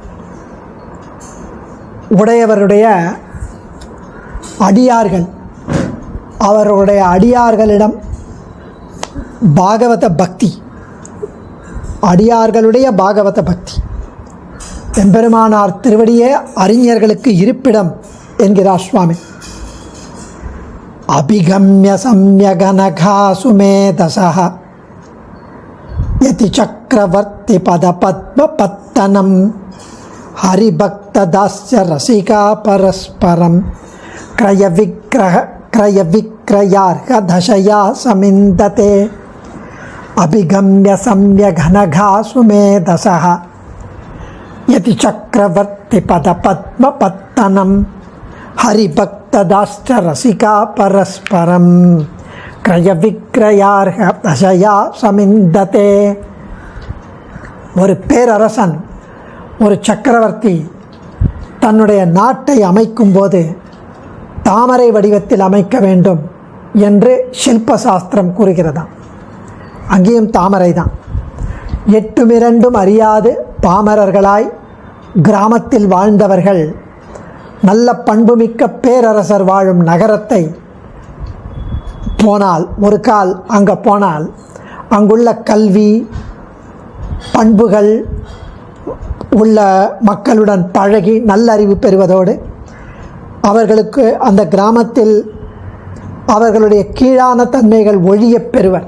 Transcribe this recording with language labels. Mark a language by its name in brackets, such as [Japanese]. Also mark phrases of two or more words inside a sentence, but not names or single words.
[Tamil] உடையவருடைய அடியார்கள், அவர்களுடைய அடியார்களிடம் பாகவத பக்தி, அடியார்களுடைய பாகவத பக்தி, எம்பெருமானார் திருவடியே அறிஞர்களுக்கு இருப்பிடம் என்கிறார் சுவாமி. [Sanskrit] अभिगम्य सम्यघनघासुमेधसः यति चक्रवर्ति पद पद्म पत्तनं हरिभक्तदास्य रसिका परस्परं क्रय विक्रयार्ह दशया समिन्दते. अभिगम्य सम्यघनघासु मेधसः यति चक्रवर्ति पद पद्म पत्तनं हरिभक्तदाश्च रसिका परस्परं क्रय विक्रयार्ह दशया समिन्दते. [Tamil] ஒரு பேரரசன், ஒரு சக்கரவர்த்தி தன்னுடைய நாட்டை அமைக்கும்போது தாமரை வடிவத்தில் அமைக்க வேண்டும் என்று சில்பசாஸ்திரம் கூறுகிறதாம். அங்கேயும் தாமரை தான். எட்டுமிரண்டும் அறியாது பாமரர்களாய் கிராமத்தில் வாழ்ந்தவர்கள் நல்ல பண்புமிக்க பேரரசர் வாழும் நகரத்தை போனால், ஒரு கால் அங்கே போனால், அங்குள்ள கல்வி பண்புகள் உள்ள மக்களுடன் பழகி நல்லறிவு பெறுவதோடு அவர்களுக்கு அந்த கிராமத்தில் அவர்களுடைய கீழான தன்மைகள் ஒழியப் பெறுவர்.